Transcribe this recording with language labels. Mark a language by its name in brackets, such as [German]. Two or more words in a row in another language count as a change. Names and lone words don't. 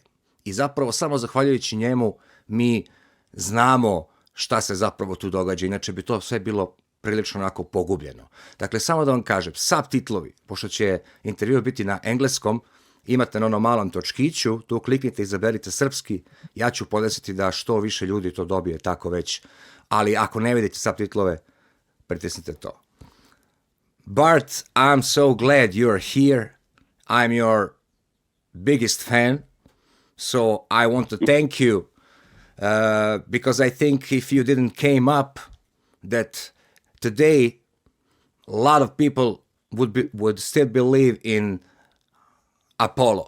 [Serbian] I zapravo samo zahvaljujući njemu mi znamo šta se zapravo tu događa, inače bi to sve bilo prilično onako pogubljeno. Dakle, samo da vam kažem, subtitlovi, pošto će intervju biti na engleskom, imate na onom malom točkiću, tu kliknite i izaberite srpski, ja ću podesiti da što više ljudi to dobije tako već, ali ako ne vidite subtitlove, pritisnite to. [English] Bart, I'm so glad you're here. I'm your biggest fan, so I want to thank you because I think if you didn't came up, that today a lot of people would still believe in Apolo.